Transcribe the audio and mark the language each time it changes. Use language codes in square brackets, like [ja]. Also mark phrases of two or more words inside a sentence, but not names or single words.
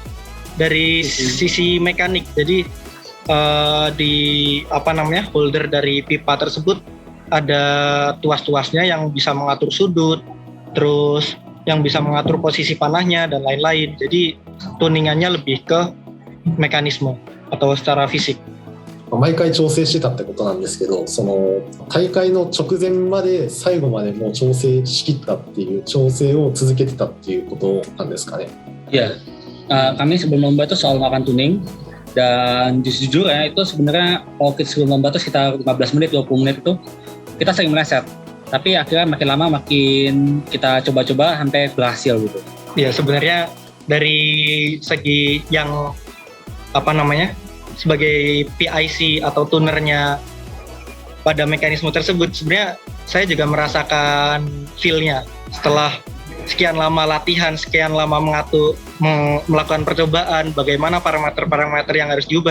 [id] Dari sisi mekanik, jadi di holder dari pipa tersebut ada tuas-tuasnya yang bisa mengatur sudut, terus yang bisa mengatur posisi panahnya dan lain-lain. Jadi tuningannya lebih ke mekanisme atau secara fisik. [ja] 毎回調整してたってことなんですけど、その大会の直前まで最後までもう調整しきったっていう調整を続けてたっていうことなんですかね。 [id] Ya, kami sebelum lomba itu selalu melakukan tuning, dan jujur ya itu sebenarnya kalau kita sebelum lomba itu sekitar 15 menit 20 menit itu kita sering meleset, tapi akhirnya makin lama makin kita coba-coba sampai berhasil gitu. Ya, sebenarnya dari segi yang sebagai PIC atau tunernya pada mekanisme tersebut, sebenarnya saya juga merasakan feel-nya setelah sekian lama latihan, sekian lama melakukan percobaan, bagaimana parameter-parameter yang harus diubah.